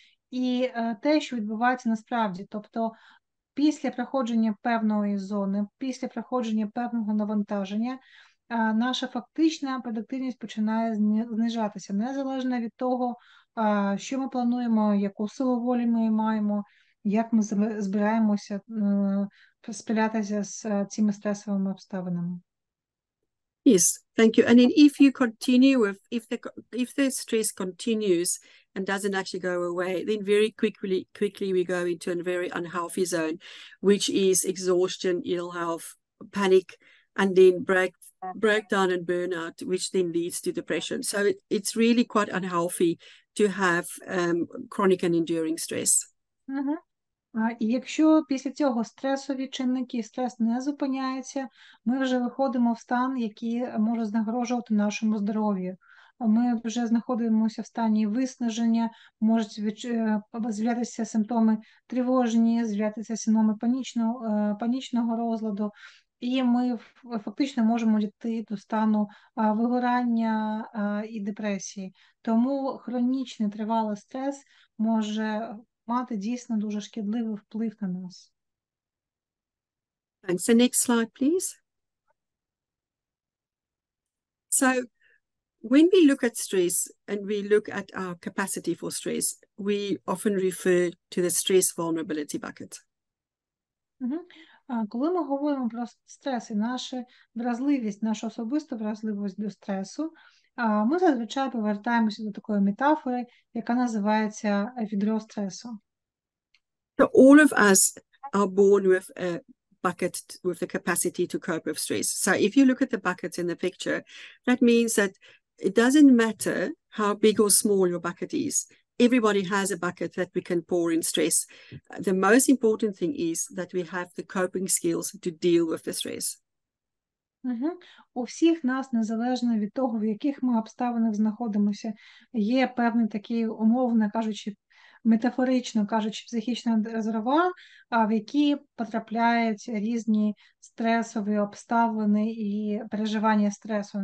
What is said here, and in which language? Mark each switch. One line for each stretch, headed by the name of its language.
Ukrainian: І те, що відбувається насправді. Тобто після проходження певної зони, після проходження певного навантаження, наша фактична продуктивність починає знижатися, незалежно від того, що ми плануємо, яку силу волі ми маємо, як ми збираємося справлятися з цими стресовими обставинами.
English: Yes, thank you. And then if you continue with, if the stress continues and doesn't actually go away, then very quickly we go into a very unhealthy zone, which is exhaustion, ill health, panic, and then breakdown and burnout, which then leads to depression. So it's really quite unhealthy to have chronic and enduring stress. Mm-hmm.
Ukrainian: І якщо після цього стресові чинники, стрес не зупиняється, ми вже виходимо в стан, який може загрожувати нашому здоров'ю. Ми вже знаходимося в стані виснаження, можуть з'являтися симптоми тривожні, з'являтися симптоми панічного розладу, і ми фактично можемо дійти до стану вигорання і депресії. Тому хронічний тривалий стрес може мати дійсно дуже шкідливий вплив на нас.
English: Thanks. The next slide, please. So when we look at stress and we look at our capacity for stress, we often refer to the stress vulnerability bucket.
Ukrainian: Коли ми говоримо про стрес і нашу вразливість, нашу особисту вразливість до стресу, ми зазвичай повертаємося до такої метафори, яка називається відро стресу.
English: So all of us are born with a bucket with the capacity to cope with stress. So if you look at the buckets in the picture, that means that it doesn't matter how big or small your bucket is. Everybody has a bucket that we can pour in stress. The most important thing is that we have the coping skills to deal with the stress.
Ukrainian: У всіх нас, незалежно від того, в яких ми обставинах знаходимося, є певний такий, умовно кажучи, метафорично кажучи, психічний резервуар, в який потрапляють різні стресові обставини і переживання стресу.